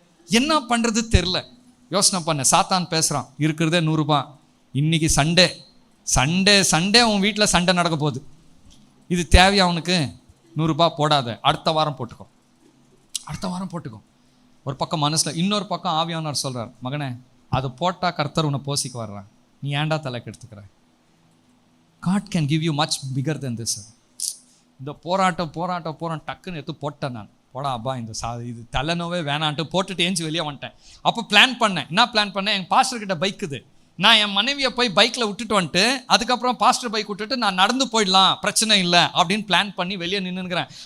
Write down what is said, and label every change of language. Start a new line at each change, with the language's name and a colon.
Tamil: என்ன பண்ணுறது தெரில. யோசனை பண்ண, சாத்தான் பேசுகிறான், இருக்கிறதே 100 ரூபாய், இன்னைக்கு சண்டே சண்டே சண்டே உன் வீட்டில் சண்டை நடக்க போகுது, இது தேவையா அவனுக்கு, 100 ரூபாய் போடாத, அடுத்த வாரம் போட்டுக்கோ, அடுத்த வாரம் போட்டுக்கோ. ஒரு பக்கம் மனசில், இன்னொரு பக்கம் ஆவியானவர் சொல்கிறார், மகனே அது போட்டால் கர்த்தர் உன்னை போசிக்கு வர்றான், நீ ஏன்டா தலைக்கு எடுத்துக்கிற.
English: God can give you much bigger than this.
Tamil: இந்த போராட்டம் டக்குன்னு எடுத்து போட்டேன் நான். போடா அப்பா, இந்த இது தலைநோவே வேணான்ட்டு போட்டுட்டு ஏஞ்சி வெளியே வந்துட்டேன். அப்போ பிளான் பண்ணேன். என்ன பிளான் பண்ணேன், எங்கள் பாஸ்டர்கிட்ட பைக்குது, நான் என் மனைவியை போய் பைக்கில் விட்டுட்டு வந்துட்டு அதுக்கப்புறம் பாஸ்டர் பைக் விட்டுட்டு நான் நடந்து போயிடலாம், பிரச்சனை இல்லை அப்படின்னு பிளான் பண்ணி வெளியே நின்றுக்கிறேன்.